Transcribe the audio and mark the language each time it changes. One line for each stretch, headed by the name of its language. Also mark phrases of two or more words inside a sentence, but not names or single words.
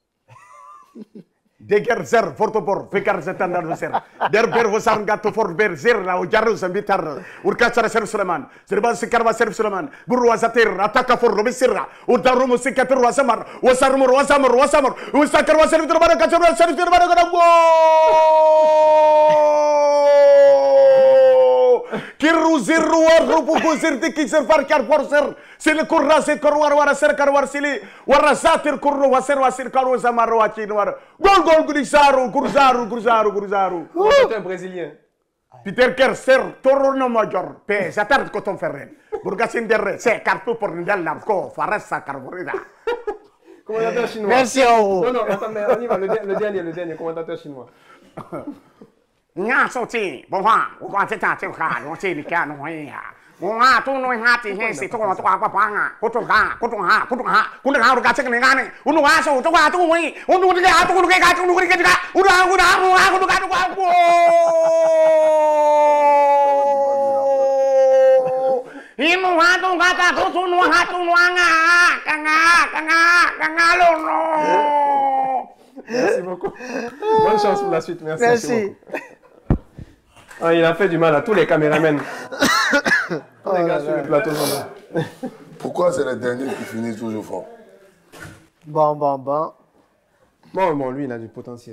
French: Deger zer fortopor fikar zetandar zer der ber vosar gatto for ber zer la ujaru sambitar urkachara ser Suleman zerban sikar wa ser Suleman buru wazatir ataka for robisirra udaru musikatir wasamar wasarmur usakar wa ser terbara kachara ser terbara go Kirru zirru warrupu kusirti kisir farkar forser sili kurra sit korwar wara ser karwar sili wara satir kurru wasir karu samar wachin war gol gurizaru C'est un brésilien. Peter Kerser torno major pe satar koton ferren burgasin derre se kartu por ndal narco faressa carborida. Commentateur chinois. Merci. Non, attends, mais on y va, le dernier commentateur chinois. Nga soti bonwa wa tata te kha no se ni ka no ya wa tu no ha ti he se to ko to pa pa nga ko to ha ku na ha ru ga che ni ga ni unu wa so to wa tu wi unu ni ga tu ke ga tu ni ke ga unu ga tu ko Inu ha tu ga ta tu su no ha tu no nga lo no. Merci beaucoup. Bonne chance pour la suite. Merci. Ah, il a fait du mal à tous les caméramens. Tous les gars sur le plateau sont là. Pourquoi c'est le dernier qui finit toujours fort? Bon. Bon, lui, il a du potentiel.